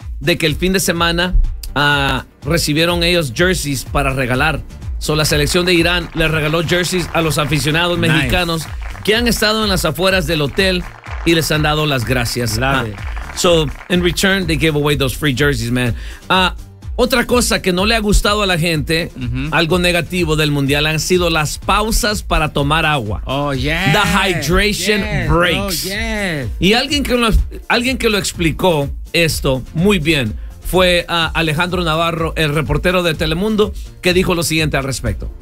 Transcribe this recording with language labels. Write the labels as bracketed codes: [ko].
[es] De que el fin de semana recibieron ellos jerseys para regalar. So, la selección de Irán le regaló jerseys a los aficionados mexicanos que han estado en las afueras del hotel y les han dado las gracias. [en] So, in return, they gave away those free jerseys, man. [es] Otra cosa que no le ha gustado a la gente, algo negativo del Mundial, han sido las pausas para tomar agua. [en] Oh, yeah. The hydration breaks. Oh, yeah. [es] Y alguien que lo explicó esto muy bien fue Alejandro Navarro, el reportero de Telemundo, que dijo lo siguiente al respecto.